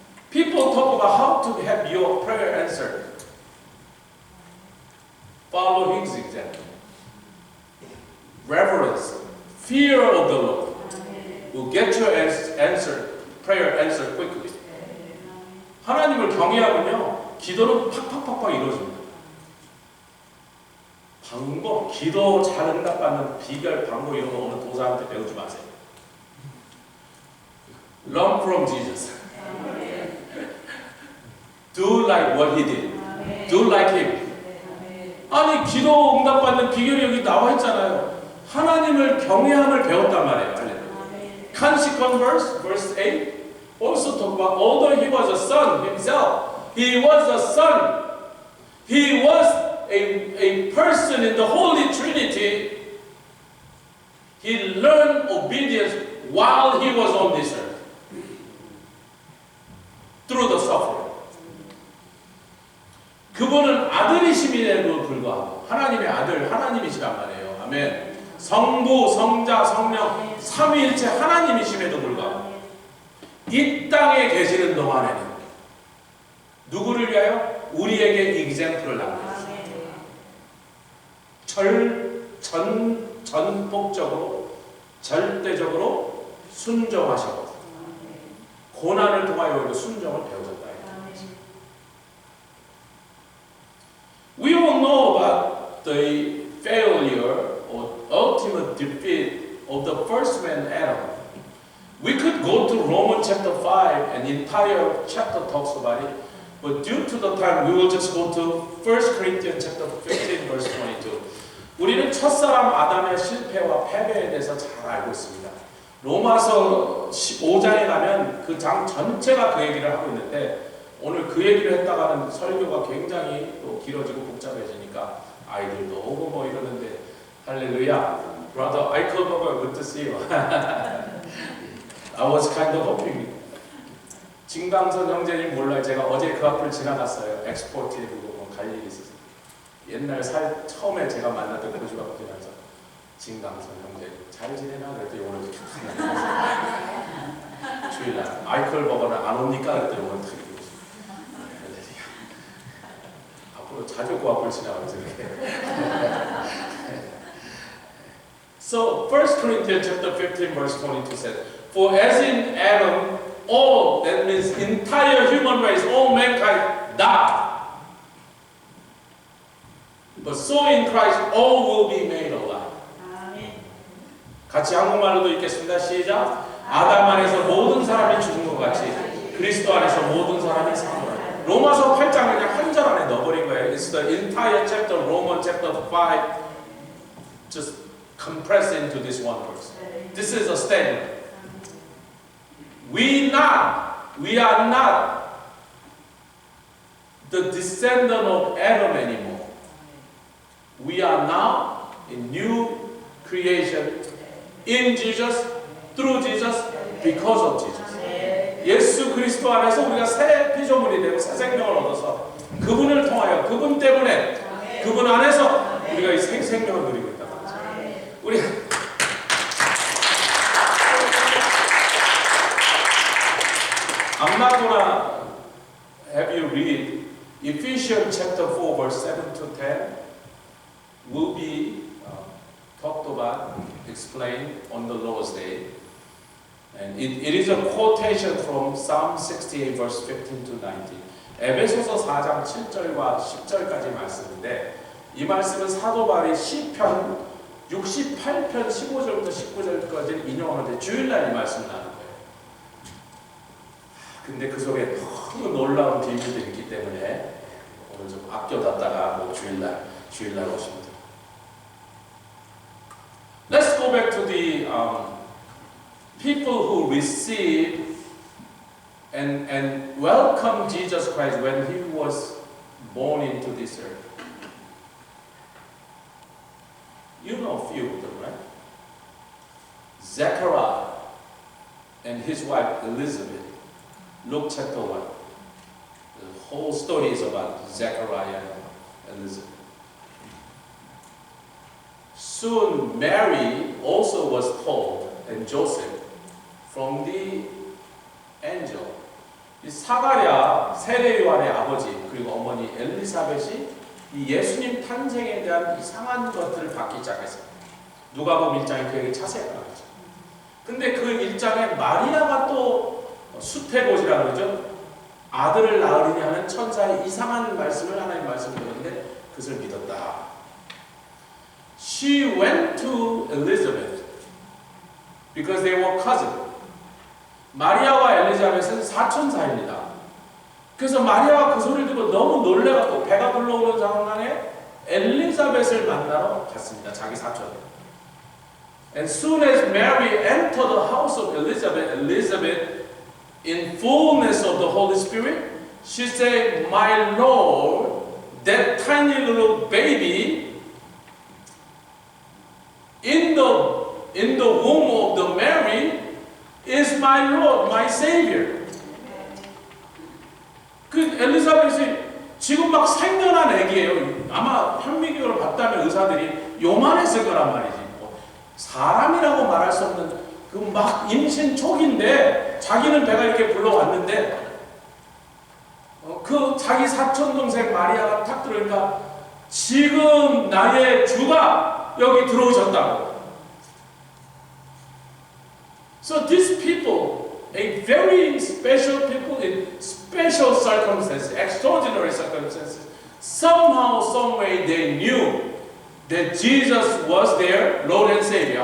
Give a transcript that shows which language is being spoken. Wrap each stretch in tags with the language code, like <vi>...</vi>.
<en>People talk about how to have your prayer answered. Follow his example. Reverence, fear of the Lord will get your prayer answered quickly.</en> <ko>하나님을 경외하면요, 기도는 팍팍팍팍 이루어집니다. 방법, 기도 잘 응답받는 비결, 방법 이런 거 오늘 도사한테 배우지 마세요.</ko> <en>Learn from Jesus. Do like what he did. Do like him.</en> <ko>아니, 기도 응답받는 비결이 여기 나와 있잖아요. 하나님을 경외함을 배웠단 말이에요.</ko> <en>Consequent verse 8 also talk about although he was a son himself, he was a son. He was a person in the Holy Trinity. He learned obedience while he was on this earth. Through the suffering.</en> <ko>그분은 아들이심에도 불구하고 하나님의 아들, 하나님이시란 말이에요. 아멘. 성부, 성자, 성령, 삼위일체 하나님이심에도 불구하고 이 땅에 계시는 동안에는 누구를 위하여? 우리에게 example을 남겨주셨습니다. 전폭적으로, 절대적으로 순종하셨고 고난을 통하여 순종을 배우셨다.</ko> <en>We all know about the failure or ultimate defeat of the first man, Adam. We could go to Romans chapter 5, and the entire chapter talks about it. But due to the time, we will just go to 1 Corinthians chapter 15, verse 22.</en> <ko>우리는 첫사람 아담의 실패와 패배에 대해서 잘 알고 있습니다. 로마서 15장에 가면 그 장 전체가 그 얘기를 하고 있는데 오늘 그 얘기를 했다가는 설교가 굉장히 또 길어지고 복잡해지니까 아이들도 오고 뭐 이러는데 할렐루야.</ko> <en>Brother Eichelberger, good to see you. I was kind of hoping.</en> <ko>진강선 형제님 몰라요. 제가 어제 그 앞을 지나갔어요. 엑스포트에 보고 갈 일이 있었어요. 옛날 처음에 제가 만났던 그 집 앞을 지나서 진강선 형제 잘 지내나? 그랬더니 오늘 주일날 아이클버거는 안 옵니까? 그랬더니 오늘 되게 앞으로 자주 그 앞을 지나가면서 이렇게.</ko> <en>So 1 Corinthians chapter 15 verse 22 says, For as in Adam all, that means entire human race, all mankind die. But so in Christ all will be made alive.</en> <ko>같이 한국말로도 읽겠습니다. 시작. 아담 안에서 모든 사람이 죽은 것 같이 그리스도 안에서 모든 사람이 사는 거예요. 로마서 8장 그냥 한 절 안에 넣어버린 거예요.</ko> <en>It's the entire chapter, Romans chapter 5, just compressed into this one verse. This is a statement. We are not the descendant of Adam anymore. We are now a new creation in Jesus, through Jesus, because of Jesus.</en> <ko>예수 그리스도 안에서 우리가 새 피조물이 되고 새 생명을 얻어서 그분을 통하여 그분 때문에 그분 안에서 우리가 이 생명을 누리고 있다. 우리</ko> <en>I'm not gonna have you read Ephesians chapter 4 verse 7 to 10 will be talked about, explained on the Lord's Day. And it is a quotation from Psalm 68 verse 15 to 19.</en> <ko>에베소서 4장 7절과 10절까지 말씀인데 이 말씀은 사도 바울이 시편 68편 15절부터 19절까지 인용하는데 주일날 이 말씀 나는 거예요. 근데 그 속에 너무 놀라운 비밀들이 있기 때문에 오늘 좀 아껴놨다가 뭐 주일날 오십니다.</ko> <en>Let's go back to the people who receive and welcome Jesus Christ when he was born into this earth. You know a few of them, right? Zechariah and his wife Elizabeth. Luke chapter 1. The whole story is about Zechariah and Elizabeth. Soon Mary also was told, and Joseph, from the angel.</en> <ko>이 사가랴 세례 요한의 아버지 그리고 어머니 엘리사벳이 이 예수님 탄생에 대한 이상한 것들을 받기 시작했어요. 누가복음 1장에 그에게 자세히 나오죠. 근데 그 1장에 마리아가 또 수태곶이라고 그러죠. 아들을 낳으리니 하는 천사의 이상한 말씀을 하나님 말씀을 들었는데 그것을 믿었다.</ko> <en>She went to Elizabeth because they were cousins.</en> <ko>마리아와 엘리자벳은 사촌 사이입니다. 그래서 마리아가 그 소리를 듣고 너무 놀래갖고 배가 불러오는 상황에 엘리자벳을 만나러 갔습니다. 자기 사촌.</ko> <en>And soon as Mary entered the house of Elizabeth in fullness of the Holy Spirit, she said, "My Lord, that tiny little baby in the womb of the Mary is my Lord, my Savior."</en> <ko>그 엘리자벳이 지금 막 생겨난 애기예요. 아마 현미경으로 봤다면 의사들이 요만했을 거란 말이지. 사람이라고 말할 수 없는 그 막 임신 초기인데 자기는 배가 이렇게 불러왔는데 그 자기 사촌 동생 마리아가 탁 들어오니까 지금 나의 주가 여기 들어오셨다고.</ko> <en>So these people, a very special people in special circumstances, extraordinary circumstances, somehow, some way they knew that Jesus was their Lord and Savior.</en>